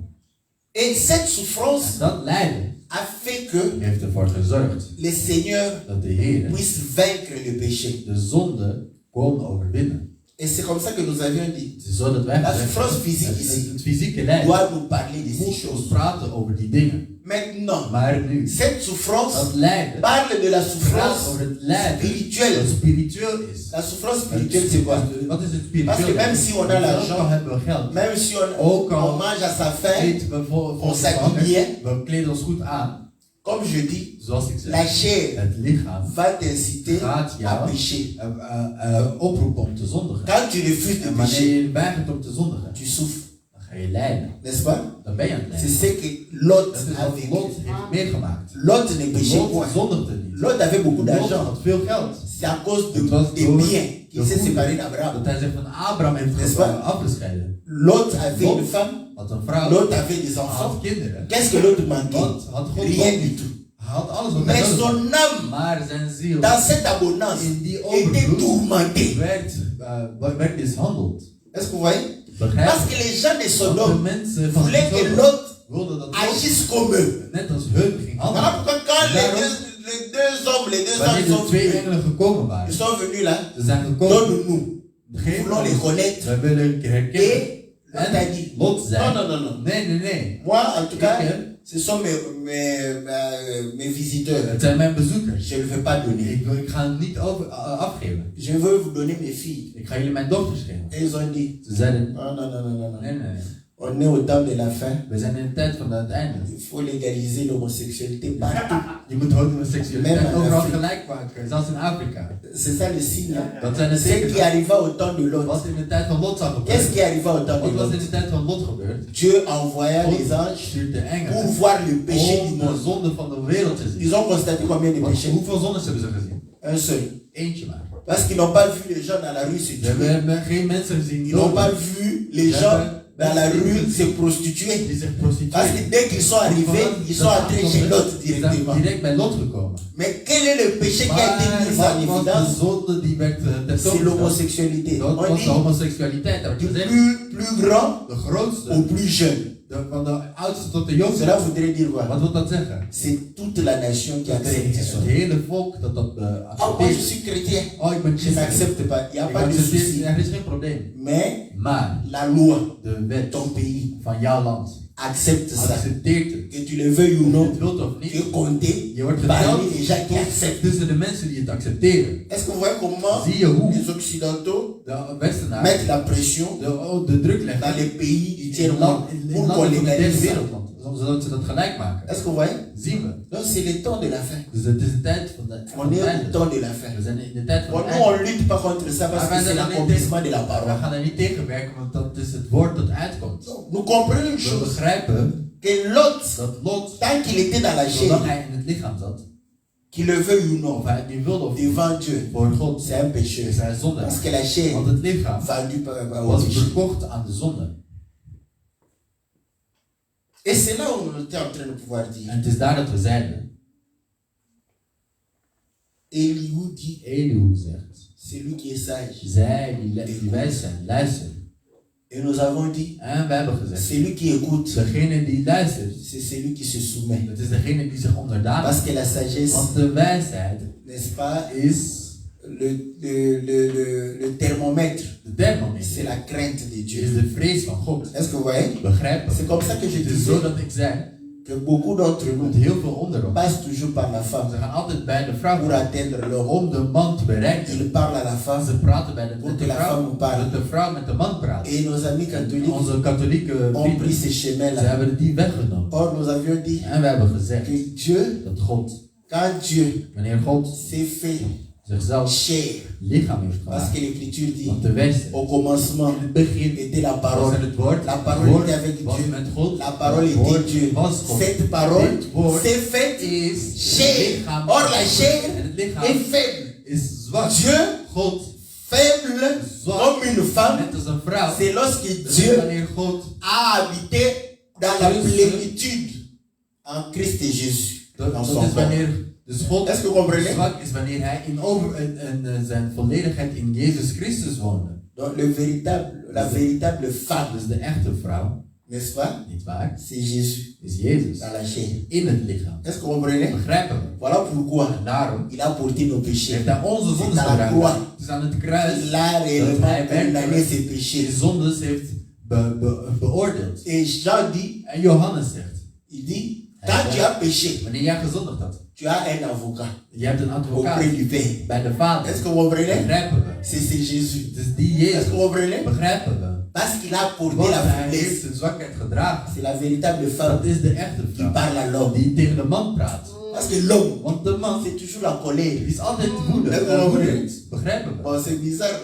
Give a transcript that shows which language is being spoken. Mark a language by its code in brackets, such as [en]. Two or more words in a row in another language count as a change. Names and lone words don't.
[fr] Et cette souffrance [nl] En dat lijden [fr] a fait que [nl] heeft ervoor gezorgd [fr] le Seigneur [nl] dat de Heer [fr] puisse vaincre le péché. [nl] de zonde kon overwinnen. [fr] Et c'est comme ça que nous avions dit. [nl] Het is zo dat wij [fr] La [nl] gezegd [fr] souffrance [nl] hebben, [fr] physique ici [nl] het fysieke lijden [fr] doit nous parler de ces [nl] moet ons [fr] choses. [nl] praten over die dingen. [fr] Maintenant, [nl] Maar nu, [fr] cette souffrance [nl] dat lijden [fr] parle de la [nl] praat [fr] souffrance [nl] over het lijden [fr] spirituelle. [nl] dat spiritueel is. [fr] La souffrance spirituelle, c'est quoi? [nl] Wat is het [fr] Parce que [nl] spiritueel? [fr] même si on a l'argent, [nl] Dan hebben we geld. [fr] même si [nl] Ook [fr] on [nl] al [fr] mange à sa faim, [nl] eten we voor [fr] on s'habille bien. [nl] we kleden ons goed aan. [fr] Comme je dis, [nl] Zoals ik [fr] la [nl] zeg, [fr] chair [nl] het lichaam [fr] va t'inciter [nl] gaat [fr] à [nl] jou [fr] pécher. [nl] oproepen om te zondigen. [fr] Quand tu refuses de [nl] En wanneer [fr] pécher, [nl] je weigert om te zondigen, [fr] tu souffres, [nl] dan ga je lijden. [fr] n'est-ce pas? [nl] Dan ben je aan het [fr] C'est [nl] lijden. [fr] ce que Lot [nl] Dat is [fr] a [nl] wat [fr] vécu. [nl] Lot heeft meegemaakt. [fr] Lot ne péchait [nl] Lot [fr] point. [nl] zondigde niet. [fr] Lot avait beaucoup [nl] Lot [fr] d'argent. [nl] had veel geld. [fr] C'est à cause [nl] Het was [fr] des [nl] door [fr] biens qu'il [nl] de [fr] s'est [nl] goede [fr] séparé d'Abraham. [nl] dat hij zich van Abraham heeft [fr] N'est-ce pas? [nl] afgescheiden. [fr] Lot avait [nl] Lot [fr] une femme, [nl] had een vrouw, [fr] Lot avait des [nl] had [fr] enfants. [nl] kinderen. [fr] Qu'est-ce que Lot manquait? [nl] Wat had God [fr] Rien [nl] nog [fr] du [nl] niet? [fr] tout. [nl] Hij had alles wat hij [fr] Mais [nl] nodig had. [fr] son âme, [nl] Maar zijn ziel [fr] dans cette abondance, [nl] in die [fr] était [nl] overvloed [fr] tourmentée. [nl] werd mishandeld. [fr] Est-ce que vous voyez? [nl] Begrijp [fr] Parce [nl] je? [fr] que les gens de [nl] Want de [fr] Sodome [nl] mensen van [fr] voulaient que [nl] Sodom [fr] Lot [nl] wilden dat Lot [fr] agisse comme eux. [nl] net als hun ging [fr] Voilà [nl] handelen. [fr] pourquoi quand [nl] Daarom, [fr] les deux hommes [nl] wanneer [fr] sont [nl] de twee [fr] venus, [nl] engelen gekomen [fr] ils [nl] waren, [fr] sont venus là, [nl] ze zijn gekomen, [fr] donne-nous. Nous [nl] geef [fr] voulons les [nl] ons, [fr] connaître. [nl] wij willen herkennen. [fr] Et Lot a dit, [nl] Lot [fr] non, [nl] zei, [fr] non, non, non. [nl] nee. [fr] Moi, en tout cas, [nl] Ok. [fr] ce sont mes visiteurs. [nl] Het zijn mijn bezoekers. [fr] Je ne veux pas donner. [nl] Ik ga het niet afgeven. [fr] Je veux vous donner mes filles. [nl] Ik ga jullie mijn dochters geven. [fr] Et ils ont dit, [nl] Ze zeiden, [fr] non, non, non, non, non, non. [nl] nee. [fr] On est au temps de la fin. [nl] We zijn in de tijd van het einde. [fr] Il faut légaliser l'homosexualité partout. [nl] Je moet homoseksualiteit [fr] Même en [nl] overal [fr] Afrique. [nl] gelijk maken, zelfs in Afrika. [fr] C'est ça le signe. Hein? [nl] Dat zijn de [fr] Ce qui [nl] tekenen. [fr] arriva au temps de Lot. [nl] Wat in de tijd van Lot zou [fr] Qu'est-ce [nl] gebeuren? [fr] qui arriva au temps de [nl] Wat was in [fr] Lot? [nl] de tijd van Lot gebeurd? [fr] Dieu envoya les [nl] God [fr] anges [nl] stuurt de [fr] pour [nl] engelen [fr] voir le péché du [nl] om de [fr] monde. [nl] zonde van de wereld te zien. [fr] Ils ont constaté combien de [nl] Want [fr] péchés? [nl] hoeveel zondes hebben ze gezien? [fr] Un seul. [nl] Eentje maar. [fr] Parce qu'ils n'ont pas vu les gens dans la rue se [nl] We [fr] tuer. [nl] hebben geen mensen gezien [fr] Ils n'ont pas [nl] doden [fr] vu les gens dans la rue se prostituer. [nl] die zich [fr] Parce que [nl] prostitueren. [fr] dès qu'ils sont arrivés, ils sont entrés chez Lot [nl] Die zijn [fr] directement. [nl] direct bij Lot gekomen. [fr] Mais quel est le péché qui a été mis [nl] Maar [fr] en [nl] wat was de [fr] évidence? [nl] zonde die werd [fr] C'est [nl] tentoongesteld? [fr] l'homosexualité. [nl] Dat [fr] On [nl] was de [fr] dit [nl] homoseksualiteit. Dat [fr] du [nl] wil zeggen, [fr] plus grand [nl] de grootste, [fr] au plus jeune. [nl] van de oudste tot de jongste. [fr] Cela voudrait dire quoi? [nl] Wat wil dat zeggen? [fr] C'est toute la nation qui [nl] Dat is [fr] accepte [nl] het [fr] ça. [nl] hele volk dat [fr] Oh, moi je [nl] accepteert. [fr] suis chrétien. [nl] Oh, ik ben [fr] Je n'accepte pas. Il n'y a [nl] Ik [fr] pas de [nl] accepteer, [fr] souci. [nl] er is geen probleem. [fr] Mais [nl] Maar [fr] la loi [nl] de wet [fr] ton pays [nl] van jouw land [fr] accepte ça. [nl] accepteert het. [fr] Que tu le veuilles ou [nl] Of je [fr] non, [nl] het wilt of [fr] tu es [nl] niet, [fr] compté [nl] je wordt [fr] parmi [nl] geteld [fr] les gens qui acceptent. [nl] tussen de mensen die het accepteren. [fr] Est-ce que vous voyez comment [nl] Zie je hoe [fr] les Occidentaux [nl] de Westenaren [fr] mettent la pression [nl] de druk [fr] dans [nl] leggen [fr] les pays du [nl] in [fr] tiers-monde pour qu'on [nl] landen van de derde [fr] légalise ça? [nl] wereldland, zodat ze dat gelijk maken. [fr] Est-ce que vous voyez? [nl] Zien we. [fr] Donc c'est le temps de la fin. [nl] Dus het is de tijd van de [fr] On est au [nl] einde. [fr] temps de la fin. [nl] We zijn in de tijd van [fr] Bon, [nl] het [fr] nous, on [nl] einde. [fr] ne lutte pas contre ça parce [nl] Maar [fr] que [nl] wij [fr] c'est [nl] zijn er niet [fr] l'accomplissement de la [nl] We [fr] parole. [nl] gaan er niet tegen werken, want dat is het woord dat uitkomt. [fr] Nous comprenons une [nl] We [fr] chose, [nl] begrijpen [fr] que Lot, [nl] dat Lot, [fr] tant qu'il était dans la [nl] zodat [fr] chair, [nl] hij in het lichaam zat, [fr] qu'il le veuille ou non, [nl] of hij het nu wilde of niet, [fr] devant Dieu, [nl] voor God [fr] c'est un péché. [nl] is hij zonde. [fr] Parce que la chair [nl] Want het lichaam [fr] vendu au [nl] was [fr] péché. [nl] verkocht aan de zonde. [fr] Et c'est là où on était en train de pouvoir dire. [nl] En het is daar dat we zeiden. [fr] Elihu dit, [nl] Elihu zegt. [fr] c'est lui qui est sage. [nl] Zij die wijs zijn, luisteren. [fr] Et nous avons dit, [nl] En we hebben gezegd. [fr] celui qui écoute, [nl] Degene die luistert. [fr] c'est celui qui se soumet. [nl] Dat is degene die zich onderdanigt. [fr] Parce que la sagesse, [nl] Want de wijsheid [fr] n'est-ce pas, [nl] is [fr] le thermomètre. [nl] de thermometer. [fr] C'est la crainte de [nl] Is [fr] Dieu. [nl] de vrees van God. [fr] Est-ce que vous voyez? [nl] Begrijpen. [fr] C'est comme ça que je [nl] Het is [fr] disais [nl] zo dat ik zei. [fr] que beaucoup d'entre [nl] Dat [fr] nous [nl] heel veel onder ons. [fr] passent toujours par la femme [nl] Ze gaan altijd bij de vrouw [fr] pour atteindre l'homme. [nl] om de man te bereiken. [fr] Ils parlent à la femme [nl] Ze praten bij [fr] pour [nl] met [fr] que [nl] de [fr] la femme [nl] vrouw, [fr] parle. [nl] dat de vrouw met de man praat. [fr] Et nos amis catholiques [nl] Onze katholieke [fr] ont pris [nl] vrienden, [fr] ces [nl] ze [fr] chemins-là. [nl] hebben die weggenomen. [fr] Or, nous avions dit [nl] En we hebben gezegd [fr] que Dieu, [nl] dat God, [fr] quand Dieu [nl] wanneer God [fr] s'est fait [nl] zichzelf [fr] chair, [nl] lichaam heeft [fr] parce [nl] gemaakt. [fr] que l'Écriture dit, [nl] Want de wijsheid, [fr] au commencement [nl] in het begin [fr] était la [nl] was [fr] parole. [nl] er het woord, [fr] La [nl] het [fr] parole [nl] woord [fr] était avec [nl] was [fr] Dieu. [nl] met God, [fr] La parole [nl] het woord [fr] était Dieu. [nl] was God. [fr] Cette parole [nl] Dit woord [fr] s'est faite [nl] is [fr] chair. [nl] lichaam. [fr] Or, la chair [nl] En het lichaam [fr] est faible. [nl] is zwak. [fr] Dieu, [nl] God, [fr] faible [nl] zwak, [fr] comme une femme, [nl] net als een vrouw. [fr] c'est lorsque [nl] Dat is [fr] Dieu [nl] wanneer God [fr] a habité dans la plénitude en Christ et Jésus. Dans [nl] dat [fr] son [nl] is [fr] corps. [nl] wanneer dus God [fr] Est-ce que vous comprenez? [nl] zwak is wanneer hij in zijn volledigheid in Jezus Christus woonde. [fr] Donc la véritable femme, [nl] Dus de echte vrouw, [fr] n'est-ce pas? [nl] niet waar, [fr] C'est Jésus [nl] is Jezus [fr] dans la chair. [nl] in het lichaam. [fr] Est-ce que vous comprenez? [nl] Begrijpen we? [fr] Voilà pourquoi [nl] En daarom [fr] il a porté nos péchés. [nl] heeft hij onze [fr] C'est [nl] zondes [fr] à la croix. [nl] gedragen. Het is aan het kruis [fr] Il a [nl] dat [fr] réellement [nl] hij [fr] condamné [nl] werkelijk [fr] ses [nl] die [fr] péchés. [nl] zondes heeft beoordeeld. [fr] Et Jean dit, [nl] En Johannes zegt, [fr] il dit, quand tu as péché, [nl] wanneer jij gezondigd had, [fr] tu as un avocat [nl] je hebt een advocaat [fr] auprès du Père. [nl] bij de Vader. [fr] Est-ce que vous comprenez? [nl] Begrijpen we? [fr] C'est Jésus. [nl] Het is die [fr] Est-ce [nl] Jezus. [fr] que vous comprenez? [nl] Begrijpen we? [fr] Parce qu'il a porté [nl] Want [fr] la [nl] hij heeft [fr] faiblesse. [nl] zijn zwakheid gedragen. [fr] C'est la véritable [nl] Dat [fr] femme [nl] is de echte [fr] qui [nl] vrouw [fr] parle à l'homme. [nl] die tegen de man praat. [fr] Parce que l'homme, [nl] Want de man [fr] c'est toujours la colère. [nl] is altijd woedend. Begrijpen we? [fr] Bon, c'est bizarre.